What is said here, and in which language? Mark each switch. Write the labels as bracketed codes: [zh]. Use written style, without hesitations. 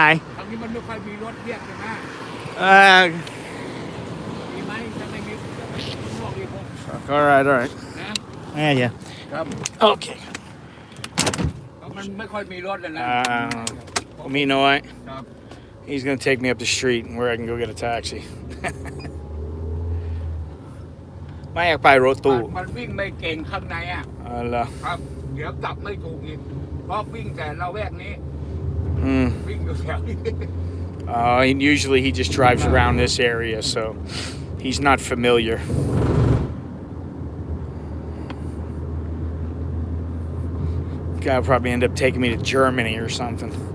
[th] ทางนี้มันไม่ค่อยมีรถเรียกใช่ไหม มีไหมถ้าไม่มีก็ไปข้างนอกดีกว่า [en] All right, all right. [th] นะ [en] Yeah. [th] ครับ [en] Okay. [th] เพราะมันไม่ค่อยมีรถเลยนะ [en] Me know it. [th] ครับ [en] He's gonna take me up the street where I can go get a taxi. [th] ไม่อยากไปรถตู้ มันวิ่งไม่เก่งข้างในอ่ะ อะไร ครับ เดี๋ยวกลับไม่ถูกอีกเพราะวิ่งแต่ละแวกนี้ วิ่งอยู่แถวนี้ [en] Usually he just drives around this area, so he's not familiar. Guy will probably end up taking me to Germany or something.